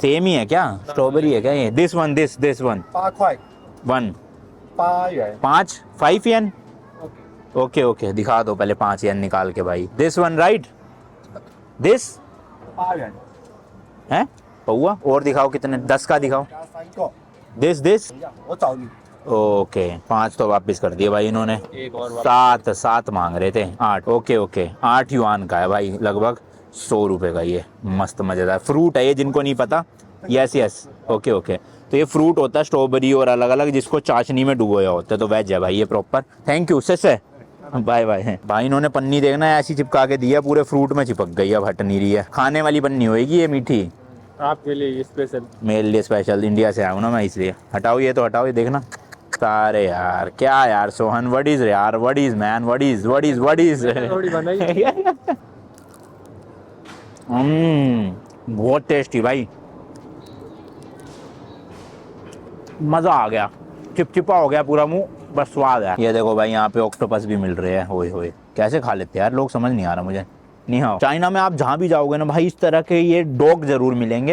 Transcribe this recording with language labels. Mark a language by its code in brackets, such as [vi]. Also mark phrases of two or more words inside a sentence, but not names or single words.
[hi] सेम ही है क्या, स्ट्रॉबेरी है क्या ये। [en] This one this one [zh] ，8 块 1 8元。 [hi] 5 येन [en] OK OK [hi] दिखा दो पहले 5 येन निकाल के भाई। [en] This one right, this [zh] 8元 [hi] है पौआ। और दिखाओ कितने, 10 का दिखाओ। [zh] 加3个， [en] दिस [zh] 我找你。 [hi] ओके 5 तो वापस कर दिए भाई इन्होंने। एक और 7 मांग रहे थे, 8 [en] OK OK [hi] 8 युआन का है भाई, लगभग 100 रुपए का। ये मस्त मजेदार फ्रूट है ये, जिनको नहीं पता। [en] Yes yes OK OK [hi] तो ये फ्रूट होता है स्ट्रॉबेरी और अलग अलग, जिसको चाशनी में डुबोया होता है। तो वेज है भाई ये प्रॉपर। [en] thank you [hi] से [en] bye bye. [hi] भाई इन्होंने पन्नी देखना है ऐसी चिपका के दिया, पूरे फ्रूट में चिपक गई, अब हट नहीं रही है। खाने वाली पन्नी होएगी ये मीठी, आपके लिए स्पेशल। मेरे लिए स्पेशल, इंडिया से आया हूँ ना मैं इसलिए। हटाओ ये तो हटाओ, ये देखना सारे यार। क्या यार सोहन, [en] what is [hi] यार, [en] What is man, what is [hi] थोड़ी बनाई। बहुत टेस्टी भाई, मजा आ गया। चिपचिपा हो गया पूरा मुंह, बस स्वाद है। ये देखो भाई यहाँ पे ऑक्टोपस भी मिल रहे हैं। होए होए कैसे खा लेते हैं यार लोग, समझ नहीं आ रहा मुझे। नहीं हाँ, चाइना में आप जहाँ भी जाओगे ना भाई, इस तरह के ये डॉक जरूर मिलेंगे।